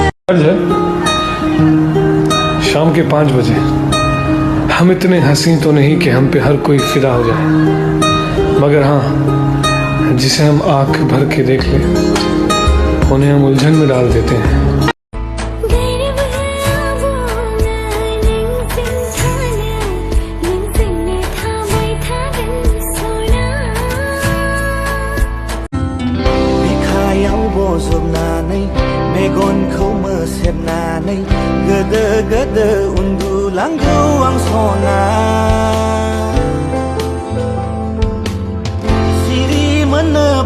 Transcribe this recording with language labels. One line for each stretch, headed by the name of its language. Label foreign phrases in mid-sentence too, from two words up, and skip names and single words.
Hindi: अर्ज है शाम के 5 बजे। हम इतने हंसी तो नहीं कि हम पे हर कोई फिदा हो जाए, मगर हाँ, जिसे हम आंख भर के देख लें उन्हें हम उलझन में डाल देते हैं।
Bodo: मेगनखौ मोसेबनानै गोदो गोदो उन्दुलांगौ आं सना सिरि मोननो